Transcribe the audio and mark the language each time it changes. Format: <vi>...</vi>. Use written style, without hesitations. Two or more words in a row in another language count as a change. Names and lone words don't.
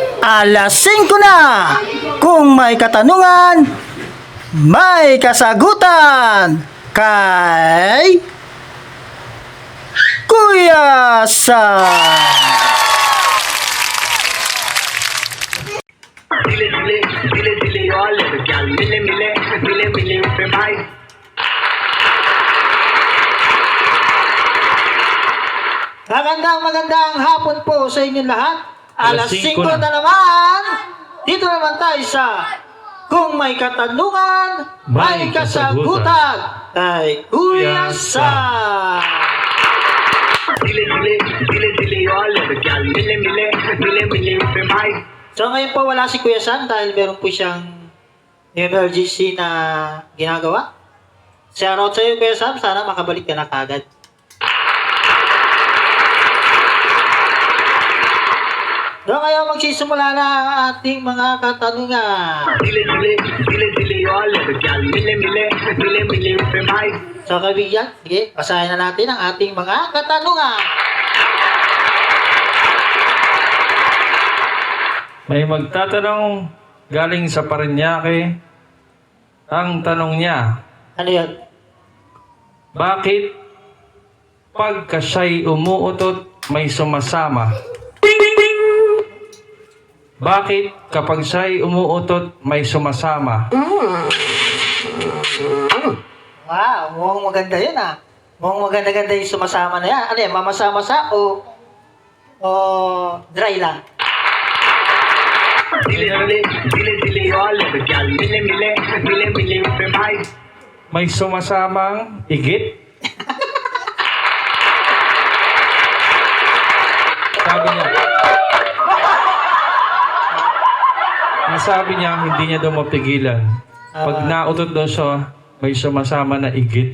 <tl>Alas 5 na! Kung may katanungan, may kasagutan! Kay Kuya Sam! दिले दिले दिले दिले all क्या मिले मिले मिले मिले पे भाई Magandang hapon po sa inyong lahat. Alas 5 5 na naman. Dito naman tayo sa Kung May Katanungan, May May Kasagutan kay Kuya Sam. दिले दिले दिले दिले all क्या मिले मिले मिले मिले पे भाई So ngayon po wala si Kuya Sam dahil meron po siyang emergency na ginagawa. Shoutout sa iyo Kuya Sam, sana makabalik ka na kagad. So ngayon magsisimula na ang ating mga katanungan. दिले दिले दिले दिले all क्या मिले मिले मिले मिले पे भाई So kaibigan, sige, basahin na natin ang ating mga katanungan. May magtatanong galing sa Parañaque. Ang tanong niya, Ano yun? bakit pagka siya'y umuutot may sumasama? Bakit kapag siya'y umuutot may sumasama? Wow, mukhang maganda yun ah. Mukhang maganda-ganda yung sumasama na yan. Ano yan, mamasa-masa o dry lang? दिले दिले दिले दिले all क्या मिले मिले मिले मिले पे भाई May sumasamang igit? Sabi niya. Ang sabi niya, hindi niya daw mapigilan. Pag nautot daw siya, may sumasama na igit.</tl>